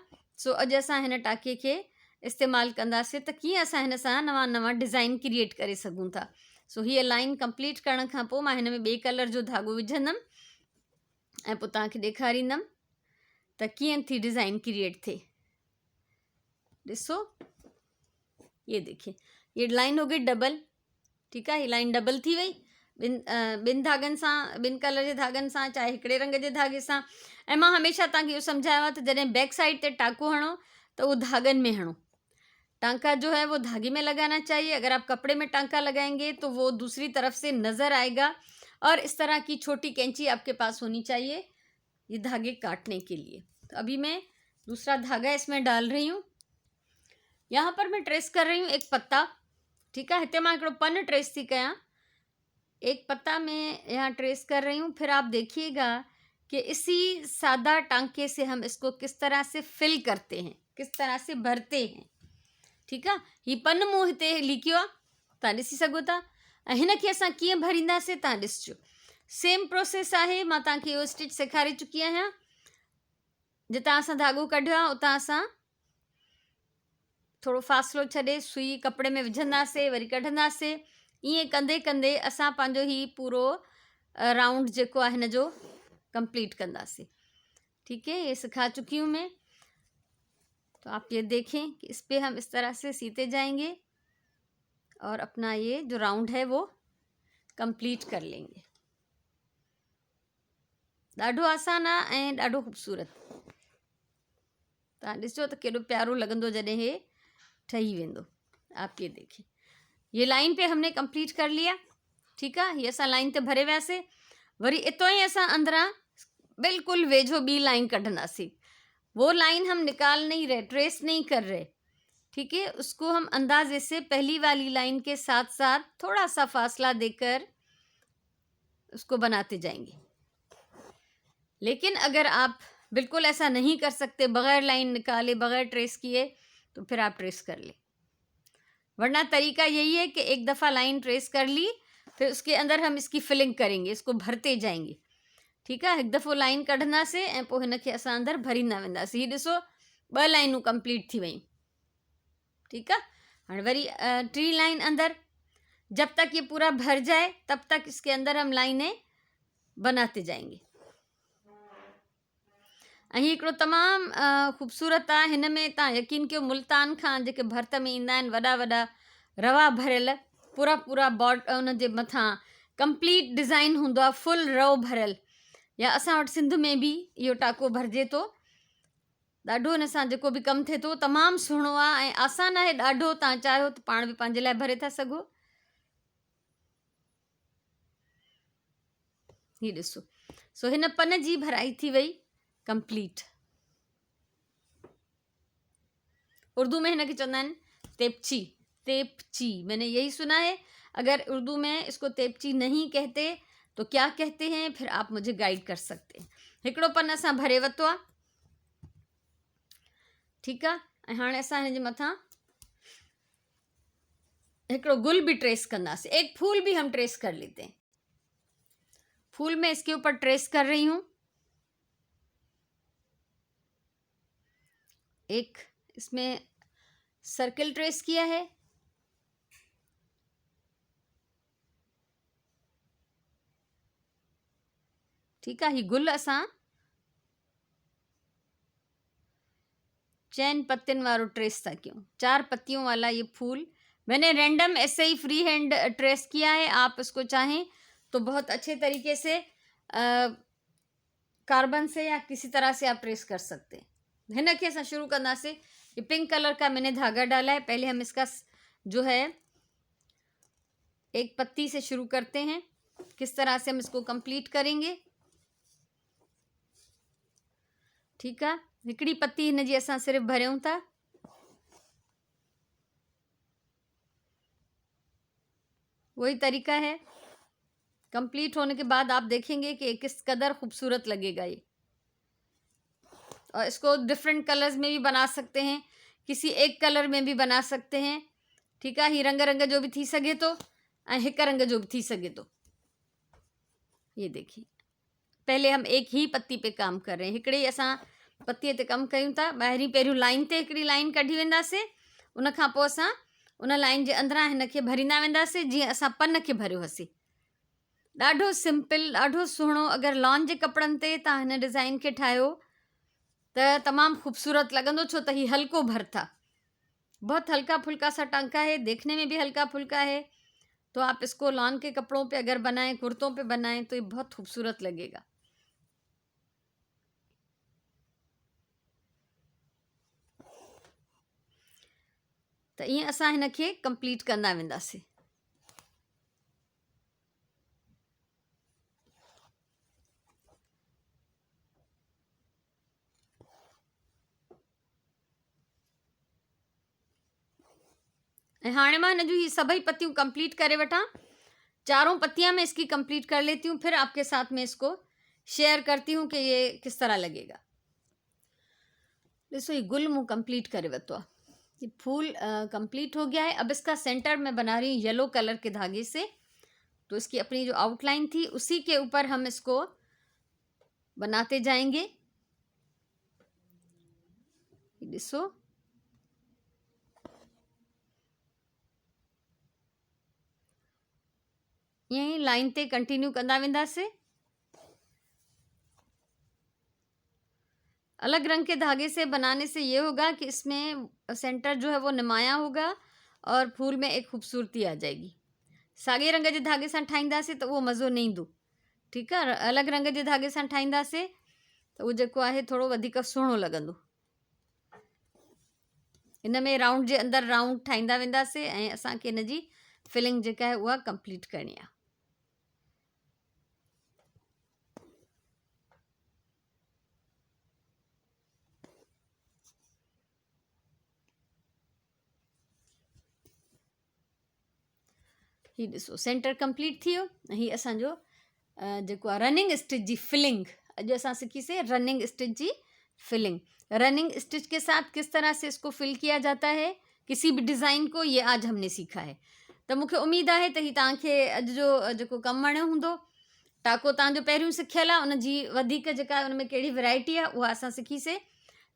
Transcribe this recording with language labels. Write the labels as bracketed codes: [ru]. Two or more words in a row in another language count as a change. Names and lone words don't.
[sd] सो अॼु असां हिन टाके खे इस्तेमालु कंदासीं त कीअं असां हिन सां नवां नवां [en] design create [sd] करे सघूं था। सो हीअ लाइन कंप्लीट करण खां पोइ मां हिन में ॿिए कलर जो धागो विझंदमि ऐं पोइ तव्हांखे ॾेखारींदमि त कीअं थी [en] design create [sd] थिए। ॾिसो, [ur] یہ دیکھیے، یہ لائن ہو گئی ڈبل. [sd] ठीकु आहे, हीअ [en] line double [sd] थी वई ॿिनि धागनि सां, ॿिनि कलर जे धागनि सां, चाहे हिकिड़े रंग जे धागे सां। ऐं मां हमेशह तव्हांखे इहो सम्झायो आहे त जॾहिं बैक साइड ते टाको हणो [ur] تو وہ [sd] धागन में हणो। [ur] ٹانکا جو ہے وہ دھاگے میں لگانا چاہیے۔ اگر آپ کپڑے میں ٹانکا لگائیں گے تو وہ دوسری طرف سے نظر آئے گا. اور اس طرح کی چھوٹی قینچی آپ کے پاس ہونی چاہیے یہ دھاگے کاٹنے کے لیے. تو ابھی میں دوسرا دھاگا اس میں ڈال رہی ہوں۔ یہاں پر میں ٹریس کر رہی ہوں ایک پتا. ٹھیک ہے, [sd] हिते मां हिकिड़ो पन ट्रेस थी कयां। [ur] ایک پتا میں یہاں ٹریس کر رہی ہوں. پھر آپ دیکھیے گا کہ اسی سادہ ٹانکے سے ہم اس کو کس طرح سے فل کرتے ہیں، کس طرح سے بھرتے ہیں. [sd] ठीकु आहे, ही पन मूं हिते लिखियो आहे, तव्हां ॾिसी सघो था। ऐं हिन खे असां कीअं भरींदासीं तव्हां ॾिसिजो। [en] same process [sd] आहे, मां तव्हांखे इहो स्टिच सेखारे चुकी आहियां। जितां असां धागो कढियो आहे उतां असां थोरो फ़ासिलो छॾे सुई कपिड़े में विझंदासीं, वरी कढंदासीं। ईअं कंदे कंदे असां पंहिंजो ही पूरो राउंड जेको आहे हिन जो कंप्लीट कंदासीं। [ur] ٹھیک ہے، یہ سکھا چکی ہوں میں۔ تو آپ یہ دیکھیں کہ اس پہ ہم اس طرح سے سیتے جائیں گے اور اپنا یہ جو راؤنڈ ہے وہ کمپلیٹ کر لیں گے. [sd] ॾाढो आसान आहे ऐं ॾाढो ख़ूबसूरत। तव्हां ॾिसो त केॾो प्यारो लॻंदो जॾहिं हे ठही वेंदो। [ur] آپ یہ دیکھیے، یہ لائن پہ ہم نے کمپلیٹ کر لیا. [sd] ठीकु आहे, ये असां लाइन ते भरे वियासीं। वरी इतो ई असां अंदरां बिल्कुलु वेझो ॿी लाइन कढंदासीं। [ur] وہ لائن ہم نکال نہیں رہے، ٹریس نہیں کر رہے. ٹھیک ہے، اس کو ہم اندازے سے پہلی والی لائن کے ساتھ ساتھ تھوڑا سا فاصلہ دے کر اس کو بناتے جائیں گے. لیکن اگر آپ بالکل ایسا نہیں کر سکتے، بغیر لائن نکالے، بغیر ٹریس کیے، تو پھر آپ ٹریس کر لیں. ورنہ طریقہ یہی ہے کہ ایک دفعہ لائن ٹریس کر لی، پھر اس کے اندر ہم اس کی فلنگ کریں گے، اس کو بھرتے جائیں گے. [sd] ठीकु आहे, हिकु दफ़ो लाइन कढंदासीं ऐं पोइ हिन खे असां अंदरि भरींदा वेंदासीं। हीउ ॾिसो, ॿ लाइनूं कंप्लीट थी वयूं। ठीकु आहे, हाणे वरी टी लाइन अंदर, [ur] جب تک یہ پورا بھر جائے تب تک اس کے اندر ہم لائنیں بناتے جائیں گے. [sd] ऐं हीउ हिकिड़ो तमामु ख़ूबसूरत आहे। हिन में तव्हां यकीन कयो, मुल्तान खां जेके भर्त में ईंदा आहिनि वॾा वॾा रवा भरियल, पूरा पूरा उन जे मथां कंप्लीट डिज़ाइन हूंदो आहे, फुल रओ भरियल। या असां वटि सिंध में बि इहो टाको भरिजे थो, ॾाढो हिन सां जेको बि कमु थिए थो तमामु सुहिणो आहे ऐं आसानु आहे ॾाढो। तव्हां चाहियो त पाण बि पंहिंजे लाइ भरे था सघो। हीउ ॾिसो, सो हिन पन जी भराई थी वई कंप्लीट। उर्दू में हिन खे चवंदा आहिनि तेपची, तेपची। [ur] میں نے یہی سنا ہے، اگر اردو میں اس کو تیپچی نہیں کہتے تو کیا کہتے ہیں، پھر آپ مجھے گائیڈ کر سکتے ہیں. [sd] हिकिड़ो पन असां भरे वरितो आहे, ठीकु आहे। ऐं हाणे असां हिन जे मथां हिकिड़ो गुल भी ट्रेस कंदासीं, [ur] ایک پھول بھی ہم ٹریس کر لیتے ہیں. پھول میں اس کے اوپر ٹریس کر رہی ہوں، ایک اس میں [en] circle trace [ur] کیا ہے، ٹھیک ہے. [sd] ये गुल असां चैन पत्तियों वारो ट्रेस था क्यों, [ur] 4 پتیوں والا یہ پھول میں نے رینڈم ایسے ہی [en] free hand trace [ur] کیا ہے. آپ اس کو چاہیں تو بہت اچھے طریقے سے کاربن سے یا کسی طرح سے آپ ٹریس کر سکتے ہیں. [sd] हिन खे असां शुरू कंदासीं। [ur] یہ [en] pink color [ur] کا میں نے دھاگا ڈالا ہے۔ پہلے ہم اس کا جو ہے ایک پتی سے شروع کرتے ہیں، کس طرح سے ہم اس کو کمپلیٹ کریں گے، ٹھیک ہے. [sd] हिकिड़ी पत्ती हिन जी असां सिर्फ़ु भरियूं था, [ur] وہی طریقہ ہے. کمپلیٹ ہونے کے بعد آپ دیکھیں گے کہ کس قدر خوبصورت لگے گا یہ. اور اس کو [en] different colors [ur] میں بھی بنا سکتے ہیں، کسی ایک کلر میں بھی بنا سکتے ہیں، ٹھیک ہے. [sd] ही रंग रंग जो भी थी सके तो, हिक रंग जो भी थी सके तो। [ur] یہ دیکھیے، پہلے ہم ایک ہی پتی پہ کام کر رہے ہیں, [sd] हिकिड़े असां पत्तीअ ते कमु कयूं था। ॿाहिरीं पहिरियों लाइन ते हिकिड़ी लाइन कढी वेंदासीं, उन खां पोइ असां उन लाइन जे अंदरां हिन खे भरींदा वेंदासीं, जीअं असां पन खे भरियो हुसीं। ॾाढो सिंपल, ॾाढो सुहिणो। अगरि लॉन जे कपिड़नि ते तव्हां हिन डिज़ाइन खे ठाहियो त तमामु ख़ूबसूरत लॻंदो, छो त हीउ हल्को भरथा, [ur] بہت ہلکا پھلکا سا ٹانکا ہے، دیکھنے میں بھی ہلکا پھلکا ہے. تو آپ اس کو لان کے کپڑوں پہ اگر بنائیں، کرتوں پہ بنائیں تو یہ بہت خوبصورت لگے گا. [sd] तो ईअं असां हिन खे कंप्लीट कंदा वेंदासीं। ऐं हाणे मां हिन जूं ही सभई पत्तियों कंप्लीट करे वठां, [ur] چاروں پتیاں میں اس کی کمپلیٹ کر لیتی ہوں، پھر آپ کے ساتھ میں اس کو شیئر کرتی ہوں کہ یہ کس طرح لگے گا. [sd] ॾिसो, ये गुल मूं कंप्लीट करे वरितो आहे, [ur] یہ پھول کمپلیٹ ہو گیا ہے. اب اس کا سینٹر میں بنا رہی ہوں [en] yellow color [ur] کے دھاگے سے۔ تو اس کی اپنی جو آؤٹ لائن تھی اسی کے اوپر ہم اس کو بناتے جائیں گے. [sd] ॾिसो, यही लाइन ते कंटिन्यू कंदा वेंदासीं। [ur] الگ رنگ کے دھاگے سے بنانے سے یہ ہوگا کہ اس میں سینٹر جو ہے وہ نمایاں ہوگا اور پھول میں ایک خوبصورتی آ جائے گی. [sd] साॻे रंग जे धागे सां ठाहींदासीं त उहो मज़ो न ईंदो, ठीकु आहे। अलॻि रंग जे धागे सां ठाहींदासीं त उहो जेको आहे थोरो वधीक सुहिणो लॻंदो। हिन में राउंड जे अंदरि राउंड ठाहींदा वेंदासीं ऐं असांखे हिन जी फिलिंग जेका आहे उहा कंप्लीट करणी आहे। हीउ ॾिसो, सेंटर कंप्लीट थी वियो। हीउ असांजो जेको आहे [en] running stitch [sd] जी फिलिंग। अॼु असां सिखीसीं [en] running stitch [sd] जी फिलिंग। [en] running stitch [ur] کے ساتھ کس طرح سے اس کو فل کیا جاتا ہے کسی بھی ڈیزائن کو، یہ آج ہم نے سیکھا ہے. [sd] त मूंखे उमेदु आहे त हीउ तव्हांखे अॼु जो जेको कमु वणियो हूंदो। टाको तव्हांजो पहिरियों सिखियलु आहे, उन जी वधीक जेका उन में कहिड़ी वैरायटी आहे उहा असां सिखीसीं।